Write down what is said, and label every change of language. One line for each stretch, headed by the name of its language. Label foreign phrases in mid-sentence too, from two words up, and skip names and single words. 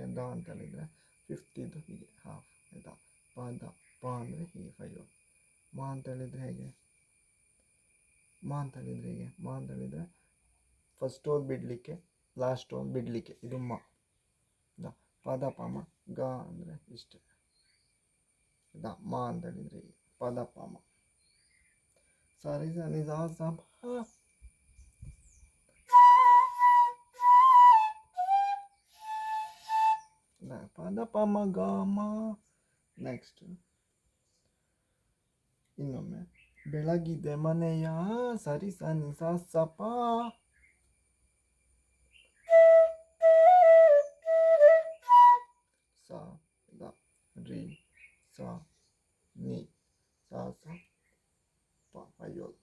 Kannada: ದ ಅಂತ ಹೇಳಿದರೆ 5th ಇದು ಹೀಗೆ ಹಾಫ್, ಆಯಿತಾ? ಪದ ಪ ಅಂದರೆ ಹೀಗೆ 5 ಹೋಲ್. ಮ ಅಂತ ಹೇಳಿದರೆ ಹೇಗೆ? ಮ ಅಂತ ಹೇಳಿದರೆ
English: first hole
Kannada: ಬಿಡಲಿಕ್ಕೆ,
English: last hole
Kannada: ಬಿಡಲಿಕ್ಕೆ, ಇದು ಮ. ಪದ ಪಮ ಗ ಅಂದರೆ ಇಷ್ಟೇ, ಆಯಿತಾ? ಮ ಅಂತ ಹೇಳಿದರೆ ಪದ ಪಮ. ಸರಿ ಸ ನಿ ಸ ಸ ಪ, ಪದ ಪಮ ಗ ಮ. ನೆಕ್ಸ್ಟ್ ಇನ್ನೊಮ್ಮೆ ಬೆಳಗಿದೆ ಮನೆಯ, ಸರಿ ಸ ನಿ ಸ ಸ ಪ, ಸ ದ ರಿ ಸ ನಿ ಸ ಸ ಪ 5 ಹೋಲ್.